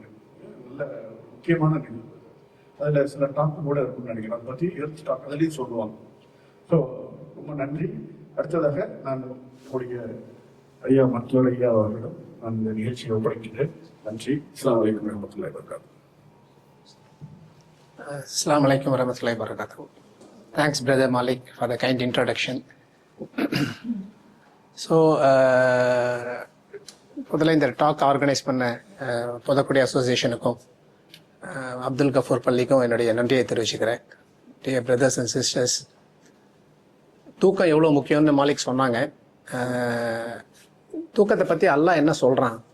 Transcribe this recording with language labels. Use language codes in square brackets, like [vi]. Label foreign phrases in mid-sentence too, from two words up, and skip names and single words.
[ta] நல்ல முக்கியமான நிகழ்வு. அதுல சில டாக் கூட இருக்கும்னு நினைக்கிறேன். அதை பத்தி [en] health talk [ta] அதுலேயும் சொல்லுவாங்க. ஸோ ரொம்ப நன்றி. அடுத்ததாக நான் நம்முடைய ஐயா மற்றொரு ஐயா அவர்களிடம் நான் இந்த நிகழ்ச்சியை ஒப்படைக்கிறேன். நன்றி. [ar] السلام عليكم ورحمة الله وبركاته. السلام عليكم ورحمة الله وبركاته. [en] Thanks, Brother Malik, for the kind introduction. So, [ta] முதல்ல இந்த [en] talk organise [ta] பண்ண புதக்குடி அசோசியேஷனுக்கும் அப்துல் கஃபூர் பள்ளிக்கும் என்னுடைய நன்றியை தெரிவிச்சுக்கிறேன். [en] dear brothers and sisters, [ta] தூக்கம் எவ்வளோ முக்கியம்னு மாலிக் சொன்னாங்க. தூக்கத்தை பற்றி அல்லாஹ் என்ன சொல்கிறான்?